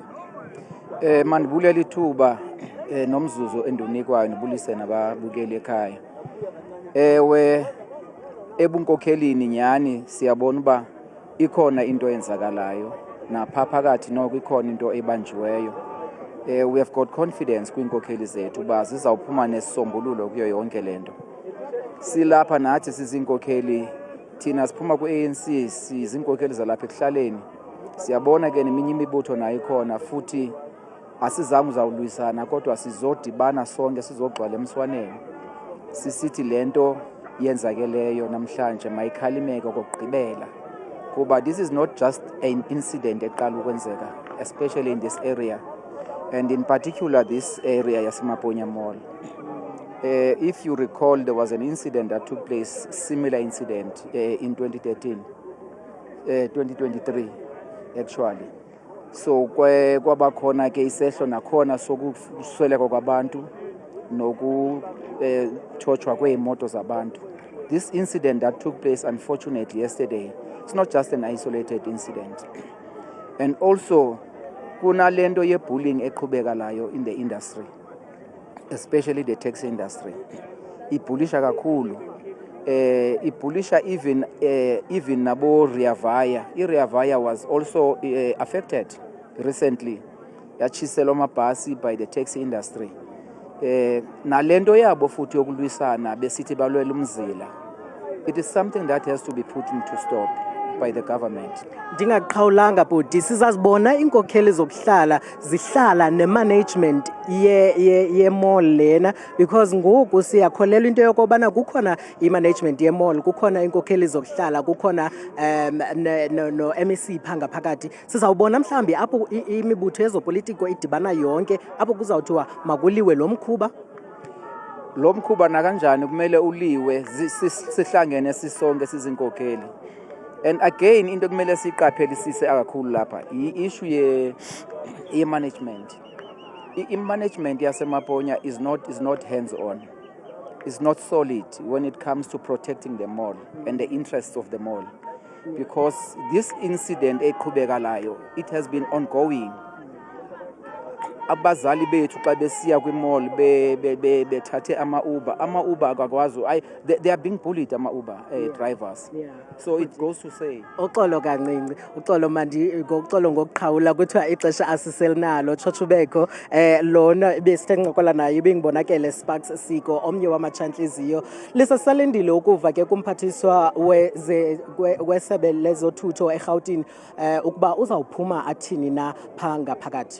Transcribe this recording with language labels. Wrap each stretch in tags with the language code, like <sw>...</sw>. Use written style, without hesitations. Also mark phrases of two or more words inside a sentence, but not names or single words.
<xh>Mandibulela ithuba nomzuzu endinikwayo ndibulise nababukeli ekhaya. Ewe, ebunkokhelini nyhani siyabona uba ikhona into eyenzakalayo naphaa phakathi noko ikhona into ebanjiweyo.</xh> <en>We have got confidence</en> <xh>kwiinkokheli zethu uba zizawuphuma nesisombululo kuyo yonke le nto. Silapha nathi siziinkokheli, thina siphuma kwi-ANC siziinkokheli zalapha ekuhlaleni. Siyabona ke neminye imibutho nayo ikhona futhi asizange uzawulwisana kodwa sizodibana sonke sizogcwala emswaneni sisithi le nto yenzakeleyo namhlanje mayikhalimeke okokugqibela kuba</xh> <en>this is not just an incident</en> <xh>eqala ukwenzeka,</xh> <en>especially in this area and in particular this area yaseMaponya Mall. If you recall, there was an incident that took place, similar incident in 2023 actually.</en> <xh>So kwaba khona ke isehlo nakhona sokusweleka kwabantu nokuthothwa kweemoto zabantu.</xh> <en>This incident that took place unfortunately yesterday, it's not just an isolated incident. And also</en> <xh>kunalento ye-bullying eqhubekalayo</xh> <en>in the industry, especially the taxi industry.</en> <xh>Ibullisha kakhulu. Ibullisha even nabo Rea Vaya.</xh> <en>Rea Vaya was also affected recently.</en> <xh>Yatshiselwa amabhasi</xh> <en>by the taxi industry.</en> <xh>Nalento yabo futhi yokulwisana besithi balwela umzila.</xh> <en>It is something that has to be put into stop by the government.</en> <xh>Ndingaqhawulanga bhuti, sizazibona iinkokheli zokuhlala zihlala nemanagement ye-mall lena because ngoku siyakholelwa into yokobana kukhona i-management ye-mall, kukhona iinkokheli zokuhlala, kukhona no-MEC phaa ngaphakathi. Sizawubona mhlawumbi apho imibutho yezopolitiko idibana yonke apho kuzawuthiwa makuliwe lo mkhuba. Lo mkhuba nakanjani kumele uliwe sihlangene sisonke sizinkokheli.</xh> <en>And again</en> <xh>into kumele siqaphelisise kakhulu lapha i-issue ye-management. I-management yaseMaponya</xh> <en>is not hands-on. It's not solid when it comes to protecting the mall and the interests of the mall. Because this incident eqhubekalayo, it has been ongoing.</en> <xh>abazali bethu xa besiya kwimall bethathe ama-Uber akakwazi</xh> <en>they are being bullied</en> <xh>ama-Uber drivers.</xh> <en>So it goes to say</en> <xh>uxolo kancinci uxolo ngokuxolo ngokuqhawula kuthiwa ixesha asiselinalo Tshotsubeko lona besithencokola naye ibingibonakele Sparks Siko omnye wamatshantliziyo lisasalendile ukuva ke kumphathiswa wesebe lezothutho eRhawutini ukuba uzawuphuma athini na pha ngaphakathi.</xh>